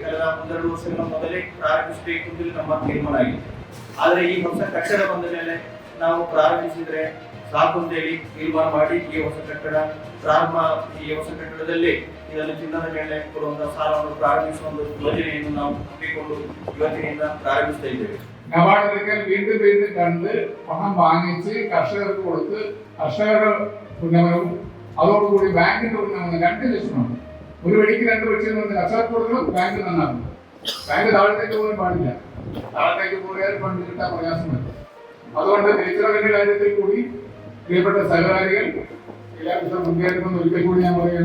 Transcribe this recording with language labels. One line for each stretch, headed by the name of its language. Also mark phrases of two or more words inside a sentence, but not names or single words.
Kannada: ಕಳೆದ 12 ವರ್ಷಗಳ ಮೊದಲೇ ಪ್ರಾರಂಭಿಸಬೇಕು ಅಂತೇಳಿ ನಮ್ಮ ತೀರ್ಮಾನ ಆಗಿದೆ. ಆದರೆ ಈ ಹೊಸ ಕಟ್ಟಡ ಬಂದ ಮೇಲೆ ನಾವು ಪ್ರಾರಂಭಿಸಿದ್ರೆ ಸಾಕು ಅಂತೇಳಿ ತೀರ್ಮಾನ ಮಾಡಿ ಈ ಹೊಸ ಕಟ್ಟಡದಲ್ಲಿ ಇದನ್ನು ಚಿನ್ನದ ಮೇಲೆ ಕೊಡುವಂತಹ ಸಾಲವನ್ನು ಪ್ರಾರಂಭಿಸುವ ಒಂದು ಯೋಜನೆಯನ್ನು ನಾವು ಹಮ್ಮಿಕೊಂಡು ಇವತ್ತಿನಿಂದ ಪ್ರಾರಂಭಿಸ್ತಾ ಇದ್ದೇವೆ.
Malayalam: നബാർഡിൽ വീണ്ടും വീണ്ടും കണ്ട് പണം വാങ്ങിച്ച് കർഷകർക്ക് കൊടുത്ത് കർഷകരുടെ ഉന്നമനവും അതോടുകൂടി ബാങ്കിന്റെ ഉന്നമനം 2 ലക്ഷ്യമാണ്. ഒരു വഴിക്ക് 2 ലക്ഷം കർഷകർക്ക് കൊടുക്കണം, ബാങ്ക് നന്നാകും. ബാങ്ക് താഴത്തേക്ക് പോകാൻ പാടില്ല. താഴത്തേക്ക് പോയാൽ ഫണ്ട് കിട്ടാൻ പ്രയാസമുണ്ട്. അതുകൊണ്ട് തിരിച്ചറിവിന്റെ കാര്യത്തിൽ കൂടി പ്രിയപ്പെട്ട സഹകാരികൾ എല്ലാവർക്കും മുൻകരുതെന്ന് ഒരിക്കൽ കൂടി ഞാൻ പറയുന്നു.